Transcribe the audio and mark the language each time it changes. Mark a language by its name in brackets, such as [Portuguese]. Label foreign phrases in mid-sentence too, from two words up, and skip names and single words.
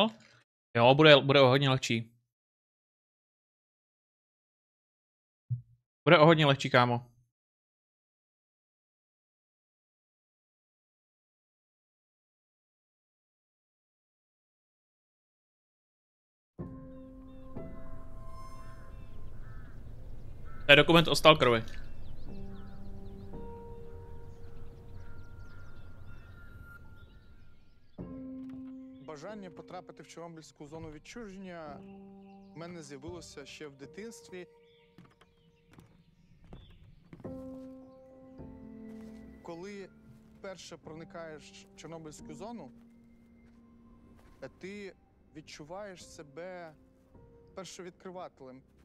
[Czech] Jo, bude o hodně lehčí. Bude o hodně lehčí, kámo. To je dokument o stalkerovi. [Ukrainian] Бажання потрапити в Чорнобильську зону відчуження в мене з'явилося ще в дитинстві. Коли вперше проникаєш в Чорнобильську зону, ти відчуваєш себе першовідкривателем.